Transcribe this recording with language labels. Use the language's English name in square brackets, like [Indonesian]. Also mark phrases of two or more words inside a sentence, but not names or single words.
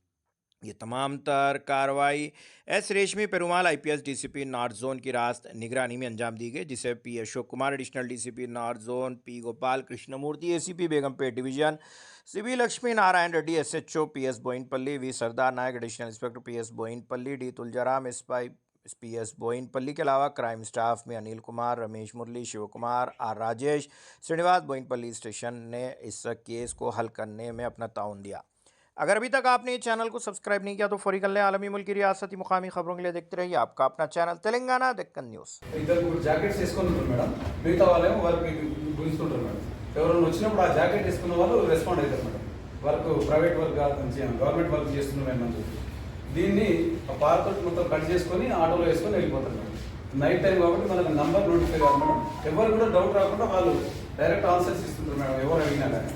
[Urdu] یہ تمام تر کارروائی ایس ریشمی پیرومال [English] IPS DCP North Zone [Urdu] کی راست نگرانی میں انجام دی گئی، جسے پی اشوک کمار [English] Additional DCP North Zone, [Urdu] پی گوپال کرشن مورتی اے سی پی بیگم پیٹ ڈویژن، سی بی لکشمی نارائن ریڈی [English] SHO PS [Urdu] بوئن پلی، وی سردار نائک [English] Additional Inspector PS [Urdu] بوئن پلی، ڈی تلجارام ایس پی ایس بوئن پلی کے علاوہ [English] crime staff [Urdu] میں انیل کمار، رمیش مرلی، شیو کمار، آر راجیش، سرینیواس بوئن پلی اسٹیشن نے اس کیس کو حل کرنے میں اپنا تعاون دیا. اگر ابھی تک آپ نے اس چینل کو سبسکرائب نہیں کیا تو فوری کر لیں. عالمی ملکی ریاستی مقامی خبروں کے لیے دیکھتے رہیے آپ کا اپنا چینل تلنگانہ دکن نیوز. [Telugu] జాకెట్స్ వేసుకొని ఉంటారు మేడం, మిగతా వాళ్ళేమో వర్క్ గుంజుతుంటారు మేడం. ఎవరైనా వచ్చినప్పుడు ఆ జాకెట్ వేసుకున్న వాళ్ళు రెస్పాండ్ అవుతారు మేడం. [English] work private work government work [Telugu] చేస్తున్నామని చెప్పి దీన్ని పార్క్ మొత్తం కట్ చేసుకొని ఆటోలో వేసుకొని వెళ్ళిపోతారు మేడం. [English] night time [Telugu] కాబట్టి మనకు [English] number notify [Telugu] కాదు మేడం. ఎవరు కూడా డౌట్ రాకుండా వాళ్ళు [English] direct answers [Telugu] ఇస్తుంటారు మేడం, ఎవరు అడిగినా కానీ.